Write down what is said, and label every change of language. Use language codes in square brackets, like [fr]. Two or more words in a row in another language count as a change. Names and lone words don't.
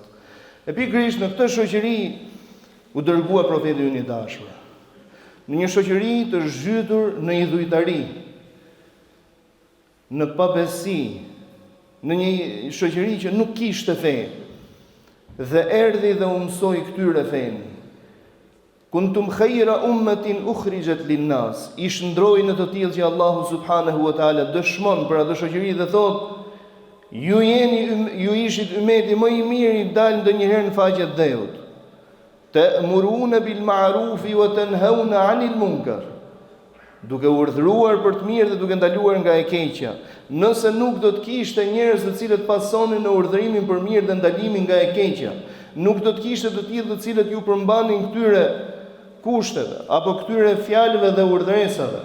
[sq] E pikërisht në këtë shoqëri u dërgua profeti ynë i dashur. Në një shoqëri të zhytur në idhujtari, në pabesi, në një shoqëri që nuk kishte fe, dhe erdhi dhe u mësoi këtyre fen. [ar] كنتم خير أمة أخرجت للناس. [sq] I shndroi në të tillë që Allahu [ar] سبحانه وتعالى [sq] dëshmon për atë shoqëri dhe thotë: ju ishit ummeti më i mirë i dalë ndonjëherë në faqe të dheut. [ar] تأمرون بالمعروف وتنهون عن المنكر. [sq] Duke urdhëruar për të mirë dhe duke ndaluar nga e keqja. Nëse nuk do të kishte njerëz të cilët pasonin në urdhërimin për mirë dhe ndalimin nga e keqja, nuk do të kishte të tillë të cilët ju përmbanin këtyre kushteve apo këtyre fjalëve dhe urdhëresave.